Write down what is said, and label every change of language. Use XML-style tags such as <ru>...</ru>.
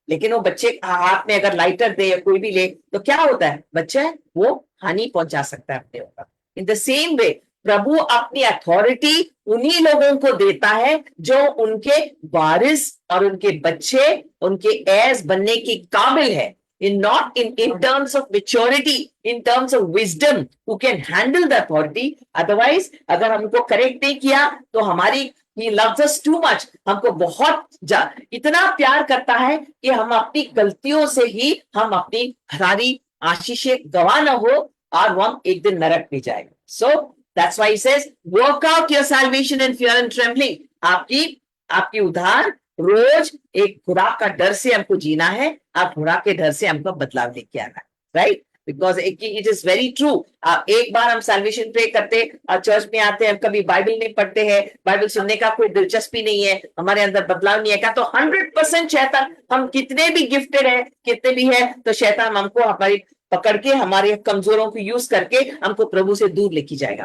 <hi>लेकिन वो बच्चे हाथ में अगर लाइटर दे या कोई भी ले तो क्या होता है, बच्चा वो हानि पहुंचा सकता है अपने ऊपर। इन द सेम वे प्रभु अपनी अथॉरिटी उन्हीं लोगों को देता है जो उनके वारिस और उनके बच्चे, उनके एयर्स बनने की काबिल है।</hi> <en>Not in terms of maturity, in terms of wisdom, who can handle the authority.</en> <hi>Otherwise, अगर हमको करेक्ट नहीं किया तो हमारी</hi> <en>he loves us too much,</en> <hi>हमको बहुत इतना प्यार करता है कि हम अपनी गलतियों से ही हम अपनी सारी आशीषें गवा न हो और हम एक दिन नरक में जाएंगे।</hi> <en>So that's why he says, work out your salvation in fear and trembling.</en> <hi>आपकी उद्धार रोज एक खुदा का डर से हमको जीना है, और खुदा के डर से हमको बदलाव लेके आना है। Right.</hi> <en>Because it is very true.</en> <hi>एक बार हम सैल्वेशन प्रे करते और चर्च में आते हैं, कभी बाइबल नहीं पढ़ते हैं, बाइबल सुनने का कोई दिलचस्पी नहीं है, हमारे अंदर बदलाव नहीं है, तो 100% शैतान, हम कितने भी गिफ्टेड है, कितने भी है, तो शैतान हमको हमारी पकड़ के हमारे कमजोरों को यूज करके हमको प्रभु से दूर लेके जाएगा।</hi>